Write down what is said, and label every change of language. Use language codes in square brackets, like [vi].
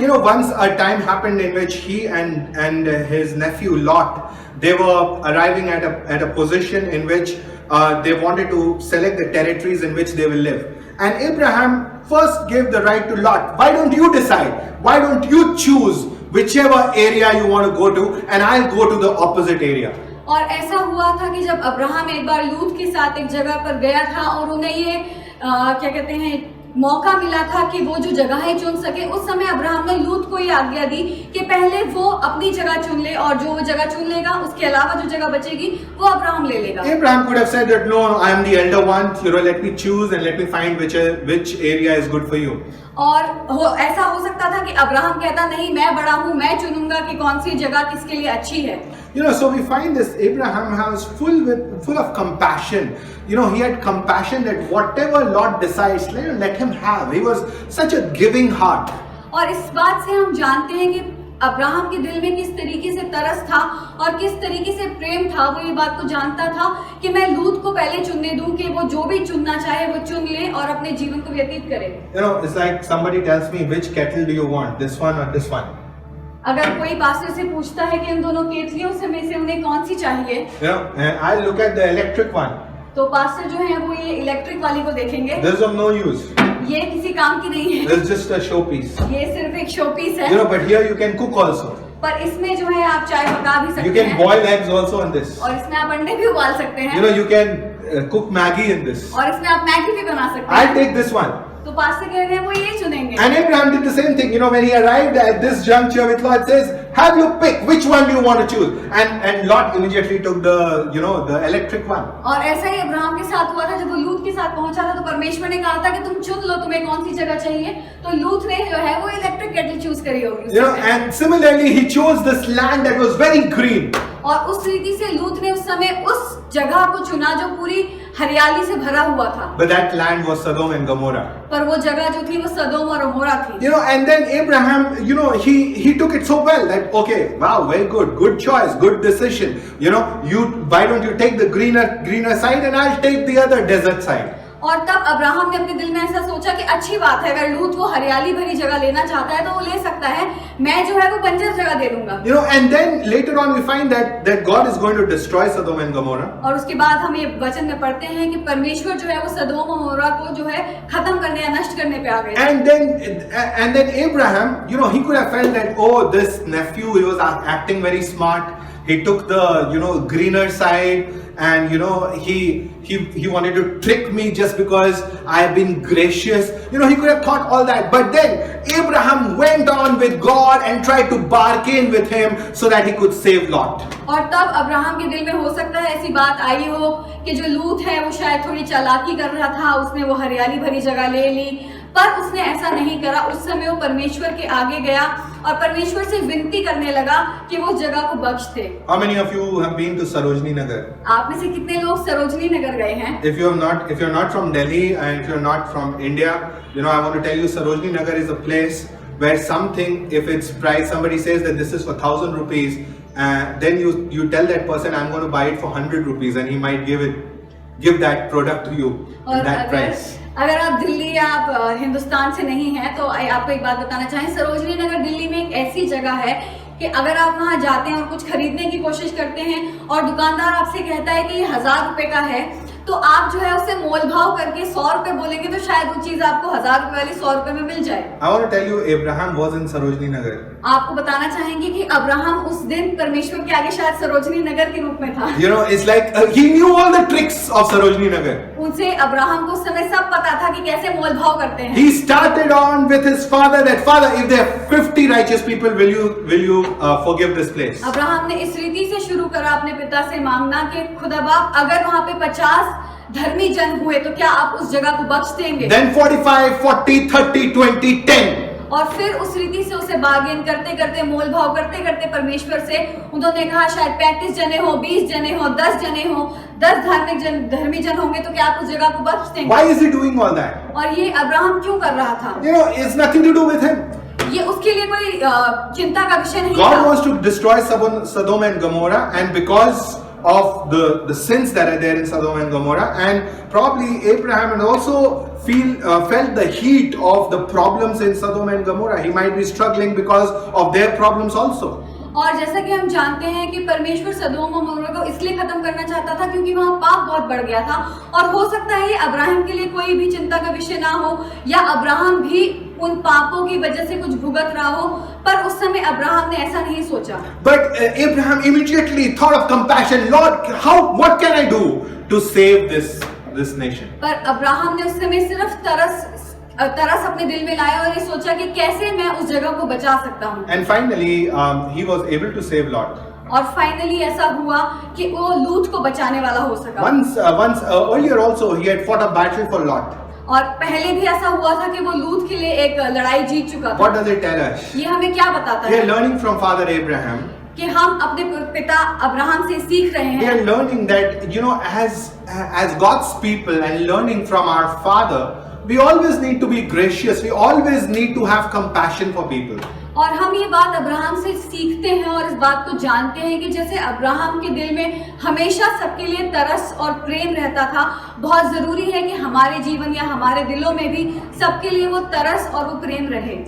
[en] You know, once a time happened in which he and his nephew Lot, they were arriving at a position in which they wanted to select the territories in which they will live. And Abraham first gave the right to Lot. Why don't you decide? Why don't you choose whichever area you want to go to, and I'll go to the opposite area. [hi] और ऐसा हुआ था कि जब Abraham एक बार लूत के साथ एक जगह पर गया था और उन्हें ये क्या कहते हैं मौका मिला था कि वो जो जगह चुन सके, उस समय अब्राहम ने लूत को ये आज्ञा दी कि पहले वो अपनी जगह चुन ले और जो वो जगह चुन लेगा उसके अलावा जो जगह बचेगी वो अब्राहम ले लेगा। [en] Abraham could have said that no, I am the elder one. You know, let me choose and let me find which area is good for you. [hi] और ऐसा हो सकता था कि अब्राहम कहता नहीं, मैं बड़ा हूँ, मैं चुनूंगा कि कौन सी जगह किसके लिए अच्छी है। [en] You know, so we find this Abraham was full of compassion. You know, he had compassion that whatever Lord decides, let him have. He was such a giving heart. [hi] और इस बात से हम जानते हैं कि अब्राहम के दिल में किस तरीके से तरस था और किस तरीके से प्रेम था। वो ये बात को जानता था कि मैं लूत को पहले चुनने दूं कि वो जो भी चुनना चाहे वो चुन ले और अपने जीवन को व्यतीत करे। [en] You know, it's like somebody tells me, which kettle do you want, this one or this one? [hi] अगर कोई पास्टर से पूछता है कि इन दोनों केतलियों में से उन्हें कौन सी चाहिए, [en] You know, and I look at the electric one. [hi] तो पास्टर जो है वो ये इलेक्ट्रिक वाली को देखेंगे। [en] This is of no use. [hi] ये किसी काम की नहीं है, [en] This is just a showpiece. [hi] ये सिर्फ एक शो पीस है। [en] You know, but here you can cook also. [hi] पर इसमें जो है आप चाय पका भी [en] You [hi] सकते [en] can [hi] हैं [en] boil eggs also in this. [hi] और इसमें आप अंडे भी उबाल सकते हैं [en] You know, you can cook Maggi in this. [hi] और इसमें आप मैगी भी बना सकते [en] I'll [hi] हैं। [en] take this one. [hi] तो पास्टर कह रहे हैं वो ये चुनेंगे। [en] And Abraham did the same thing. You know, when he arrived at this juncture with Lot, it says, have you pick which one do you want to choose? And Lot immediately took the electric one. [hi] और ऐसा ही Abraham के साथ हुआ था। जब वो लूत के साथ पहुंचा था तो परमेश्वर ने कहा था कि तुम चुन लो तुम्हें कौन सी जगह चाहिए, तो लूत ने जो है वो इलेक्ट्रिक केटल चूज करी होगी। [en] You know, and similarly he chose this land that was very green. [hi] और उस रीति से लूत ने उस समय उस जगह को चुना जो पूरी हरियाली से भरा हुआ था। [en] But that land was Sodom and Gomorrah. [hi] पर वो जगह जो थी वो सदोम और अमोरा थी। [en] You know, and then Abraham, you know, he took it so well that okay, wow, very good choice, good decision. You know, why don't you take the greener side and I'll take the other desert side. [hi] और तब Abraham ने अपने दिल में ऐसा सोचा कि अच्छी बात है, अगर लूत वो हरियाली भरी जगह लेना चाहता है तो वो ले सकता है, मैं जो है वो बंजर जगह दे दूंगा। [en] You know, and then later on we find that God is going to destroy Sodom and Gomorrah. [hi] और उसके बाद हम ये वचन में पढ़ते हैं कि परमेश्वर जो है वो सदोम और अमोरा को जो है खत्म करने या नष्ट करने पे आ गए। [en] And then Abraham, you know, he could have felt that, oh, this nephew, he was acting very smart. He took the greener side, and he wanted to trick me just because I have been gracious. You know, he could have thought all that, but then Abraham went on with God and tried to bargain with him so that he could save Lot. [hi] और तब Abraham के दिल में हो सकता है ऐसी बात आई हो कि जो लूत है वो शायद थोड़ी चालाकी कर रहा था, उसने वो हरियाली भरी जगह ले ली, पर उसने ऐसा नहीं करा। उस समय वो परमेश्वर के आगे गया और परमेश्वर से विनती करने लगा कि वो जगह को बख्श दे। [en] How many of you have been to Sarojini Nagar? [hi] आप में से कितने लोग सरोजनी नगर गए हैं? [en] If you're not from Delhi and if you're not from India, you know, I want to tell you Sarojini Nagar is a place where something, if it's priced, somebody says that this is for 1,000 rupees, then you tell that person I'm going to buy it for 100 rupees, and he might give that product to you at that price. [hi] अगर आप दिल्ली या आप हिंदुस्तान से नहीं हैं तो आपको एक बात बताना चाहें, सरोजनी नगर दिल्ली में एक ऐसी जगह है कि अगर आप वहां जाते हैं और कुछ खरीदने की कोशिश करते हैं और दुकानदार आपसे कहता है कि ये 1000 रुपए का है, तो आप जो है उसे मोल भाव करके 100 रुपए बोलेंगे तो शायद वो चीज आपको 1000 रुपए वाली 100 रुपए में मिल जाए। [en] I want to tell you, Abraham was in Sarojini Nagar. [hi] आपको बताना चाहेंगे कि अब्राहम उस दिन परमेश्वर के आगे शायद सरोजनी नगर के रूप में था। [en] You know, it's like he knew all the tricks of Sarojini Nagar. [hi] उनसे अब्राहम को उस समय सब पता था कि कैसे मोल भाव करते हैं। [en] He started on with his father that, Father, if there are 50 righteous people, will you forgive this place? [hi] Abraham ने इस रीति से शुरू करा अपने पिता से मांगना कि खुदा बाप अगर वहाँ पे 50 धर्मी जन हुए तो क्या आप उस जगह को बख्श देंगे? [en] Then 45, 40, 30, 20, 10. [hi] और फिर उस रीति से उसे बार्गेन करते करते मोल भाव करते करते परमेश्वर से उन्होंने कहा शायद 35 जने हो, 20 जने हो, 10 जने हो, 10 धर्मी जन होंगे तो क्या आप उस जगह को बख्श देंगे? [en] Why is he doing all that? [hi] और ये अब्राहम क्यों कर रहा था? [en] You know, it's nothing to do with him. [hi] ये उसके लिए कोई चिंता का विषय नहीं [en] God [hi] था। [en] wants to destroy Sodom and Gomorrah, and because of the sins that are there in Sodom and Gomorrah, and probably Abraham and also felt the heat of the problems in Sodom and Gomorrah. He might be struggling because of their problems also. [hi] और जैसा कि हम जानते हैं कि परमेश्वर सदोम और Gomorrah को इसलिए खत्म करना चाहता था क्योंकि वहाँ पाप बहुत बढ़ गया था, और हो सकता है ये अब्राहम के लिए कोई भी चिंता का विषय ना हो, या अब्राहम भी उन पापों की वजह से कुछ भुगत रहा हो, पर उस समय अब्राहम ने ऐसा नहीं सोचा. [en] But Abraham immediately thought of compassion. Lord, what can I do to save this nation? [hi] पर अब्राहम ने उस समय सिर्फ तरस अपने दिल में लाया और ये सोचा कि कैसे मैं उस जगह को बचा सकता हूँ. [en] And finally, he was able to save Lot. [hi] और फाइनली ऐसा हुआ कि वो लूत को बचाने वाला हो सका. [en] Once earlier also he had fought a battle for Lot. [hi] और पहले भी ऐसा हुआ था कि वो लूत के लिए एक लड़ाई जीत चुका था. [en] What does it tell us? [hi] ये हमें क्या बताता [en] We [hi] है? [en] are learning from Father Abraham. [hi] कि हम अपने पिता अब्राहम से सीख रहे [en] We [hi] हैं. [en] are learning that as God's people and learning from our Father, we always need to be gracious. We always need to have compassion for people. [hi] और हम ये बात अब्राहम से सीखते हैं और इस बात को जानते हैं कि जैसे अब्राहम के दिल में हमेशा सबके लिए तरस और प्रेम रहता था, बहुत जरूरी है कि हमारे जीवन या हमारे दिलों में भी सबके लिए वो तरस और वो प्रेम रहे.